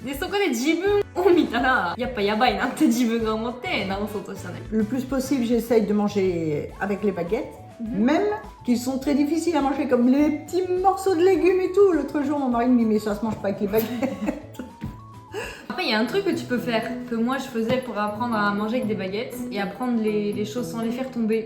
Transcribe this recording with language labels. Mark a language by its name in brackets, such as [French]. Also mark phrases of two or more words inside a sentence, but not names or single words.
[Japanese] で、そこで自分を見たら、やっぱやばいなって自分が思って直そうとしたね。 [French] Le plus possible, j'essaye de manger avec les baguettes, même qu'ils sont très difficiles à manger, comme les petits morceaux de légumes et tout. L'autre jour, mon mari me dit, mais ça se mange pas avec les baguettes. Après, il y a un truc que tu peux faire, que moi je faisais pour apprendre à manger avec des baguettes et apprendre les choses sans les faire tomber.